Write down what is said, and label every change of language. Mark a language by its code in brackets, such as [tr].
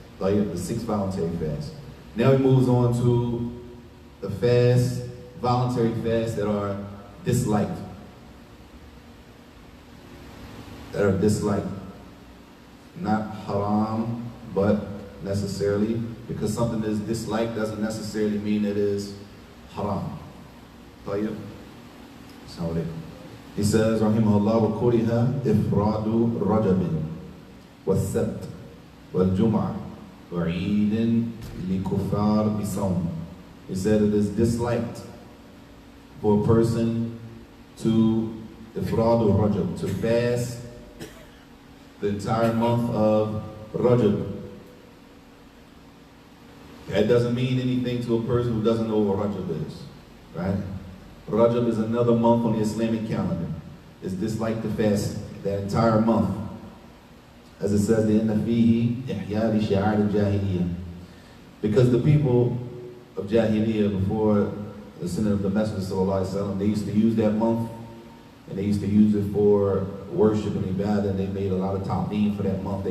[en] Tayyib, the 6 voluntary fasts. Now he moves on to the voluntary fasts that are disliked. Not haram, but necessarily, because something is disliked doesn't necessarily mean it is haram. [ar] طيب. [en] He says, [ar] Rahimahullah, وَكُرِهَ إِفْرَادُ رَجَبٍ وَالسَّبْتِ وَالْجُمْعَةِ وَعِيدٍ لِكُفَّارِ بِصَوْمٍ. [en] He said it is disliked for a person to Ifrad al-Rajab, to fast the entire month of Rajab. That doesn't mean anything to a person who doesn't know what Rajab is, right? Rajab is another month on the Islamic calendar. It's disliked to fast that entire month. As it says, [ar] لِأَنَّ فِيهِ إِحْيَاء لِشَعَائِرِ الْجَاهِلِيَّةِ. [en] Because the people of Jahiliyyah, before the sending of the Messenger sallallahu alaihi wasallam, they used to use that month, and they used to use it for worship and ibadah, and they made a lot of ta'zim for that month.